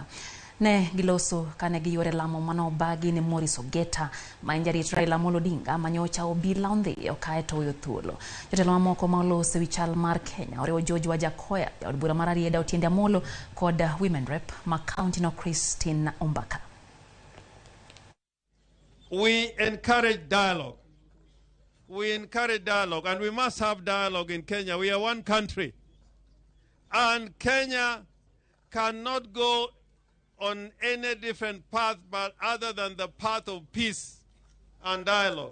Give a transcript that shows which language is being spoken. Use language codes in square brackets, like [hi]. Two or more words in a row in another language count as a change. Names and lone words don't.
[luo] Ne giloso kane giyore lamo mano bagi ne Morris Ogeta ma jarit Raila Odinga manyocha obila ondhiyo kaeto oyo thuolo. Jotelo mamoko ma oloso wi chal mar Kenya oriwo George Wajakoya, jaod bura mar Arieda Otiende Amollo kod [en] women rep [luo] ma county no Christine Ombaka. [en] We encourage dialogue. We encourage dialogue, and we must have dialogue in Kenya. We are one country. And Kenya cannot go on any different path but other than the path of peace and dialogue.